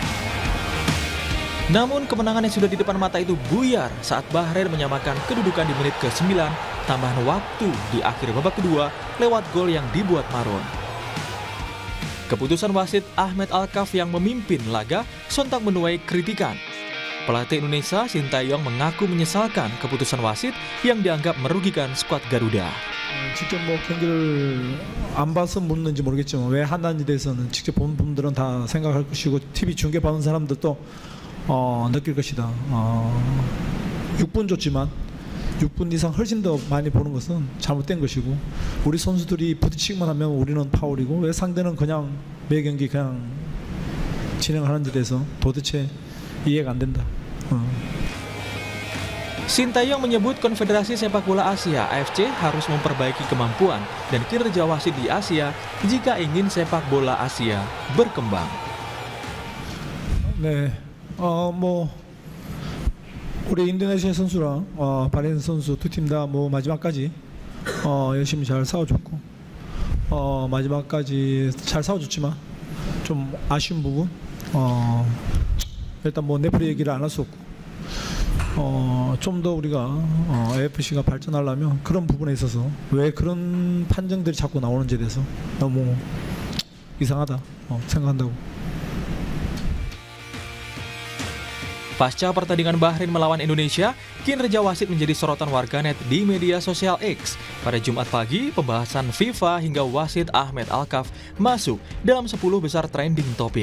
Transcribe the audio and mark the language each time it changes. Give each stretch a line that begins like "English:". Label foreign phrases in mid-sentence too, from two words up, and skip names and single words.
Indonesian: Namun kemenangan yang sudah di depan mata itu buyar saat Bahrain menyamakan kedudukan di menit ke-9 tambahan waktu di akhir babak kedua lewat gol yang dibuat Mahrun. Keputusan wasit Ahmed Alkaf yang memimpin laga sontak menuai kritikan. Pelatih Indonesia Sintayong mengaku menyesalkan keputusan wasit yang dianggap merugikan skuad Garuda.
Korean: 직접 경기를 안 봐서 묻는지 모르겠지만 왜 하나인지 대해서는 직접 본 분들은 다 생각할 것이고 TV 중계 보는 사람들도 느낄 것이다. 6분 줬지만 6분 이상 훨씬 더 많이 보는 것은 잘못된 것이고 우리 선수들이 부딪히기만 하면 우리는 파울이고 왜 상대는 그냥 매 경기 그냥 진행하는지 대해서 도대체 이해가 안 된다.
Indonesian: Sintayong menyebut Konfederasi Sepak Bola Asia (AFC) harus memperbaiki kemampuan dan kinerja wasit di Asia jika ingin sepak bola Asia berkembang.
Korean: 네, 우리 인도네시아 선수랑 바레인 선수 두 팀 다 마지막까지 열심히 잘 싸워줬고 마지막까지 잘 싸워줬지만 좀 아쉬운 부분 일단 네프리 얘기를 안 할 수 없고 좀 더 우리가 AFC가 발전하려면 그런 부분에 있어서 왜 그런 판정들이 자꾸 나오는지에 대해서 너무 이상하다 생각한다고.
Indonesian: Pasca pertandingan Bahrain melawan Indonesia, kinerja wasit menjadi sorotan warganet di media sosial X. Pada Jumat pagi, pembahasan FIFA hingga wasit Ahmed Alkaf masuk dalam 10 besar trending topik.